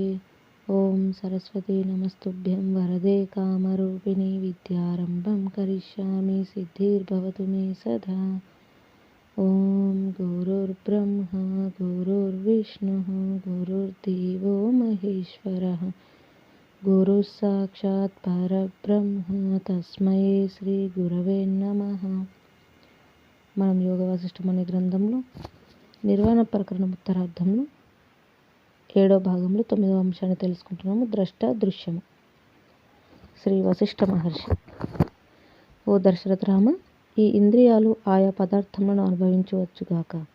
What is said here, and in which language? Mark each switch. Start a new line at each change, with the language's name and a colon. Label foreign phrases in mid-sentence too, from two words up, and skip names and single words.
Sanskrit: ॐ सरस्वती नमस्तुभ्यं वरदे कामरूपिणि विद्यारम्भं करिष्यामि सिद्धिर्भवतु मे सदा। ॐ गुरुर्ब्रह्मा गुरुर्विष्णुः गुरुर्देवो महेश्वरः गुरुः साक्षात् परब्रह्म तस्मै శ్రీ గురవే నమః.
Telugu: మనం యోగ వాసిష్టం అనే గ్రంథంలో నిర్వాణ ప్రకరణం ఉత్తరార్థంలో 7వ భాగంలో 9వ అంశాన్ని తెలుసుకుంటున్నాము. ద్రష్ట దృశ్యము. శ్రీ వశిష్ఠ మహర్షి: ఓ దశరథ రామ, ఈ ఇంద్రియాలు ఆయా పదార్థములను అనుభవించవచ్చుగాక.